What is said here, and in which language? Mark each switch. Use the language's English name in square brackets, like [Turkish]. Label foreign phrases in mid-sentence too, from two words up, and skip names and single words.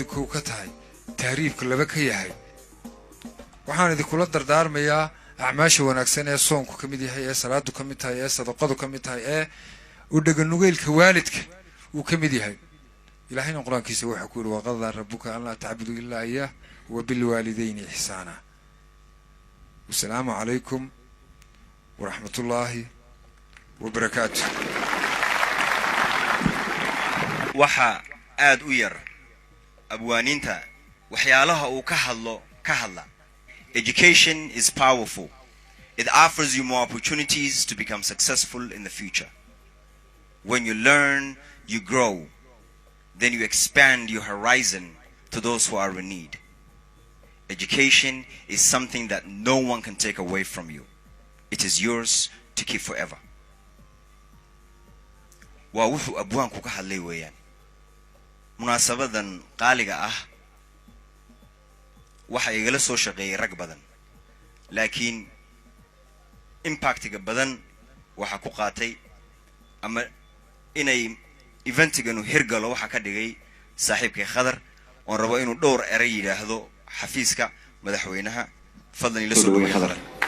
[Somali] kow ka tahay tahriibka laba ka yahay waxaan idinkula dardaarmayaa acmaasha wanaagsan ee soonku ka mid yahay ee salaadu ka mid tahay ee sadaqadu ka mid tahay ee u dhaganugeylka waalidka uu ka mid yahay ilaahayna quraankiisa waxa ku yiri [Arabic] وقضى ربك ألا تعبدوا إلا إياه وبالوالدين إحسانا والسلام عليكم ورحمة الله وبركاته [Somali] waxa aad u yar abwaaninta waxyaalaha uu ka hadla [English] education is powerful. It offers you more opportunities to become successful in the future. When you learn, you grow. Then you expand your horizon to those who are in need. Education is something that no one can take away from you. It is yours to keep forever. [Somali] Wa wuxuu abwaanku ka hadlay weeyaan munaasabadan qaaliga ah waxa igala soo shaqeeyay rag badan laakiin impactiga badan waxa ku qaatay ama inay eventigan hirgalo waxa ka dhigay saaxiibkay Khadar oo rabo inuu dhowr eray yiraahdo xafiiska madaxweynaha fadlan ila soo dhaweey Khadar.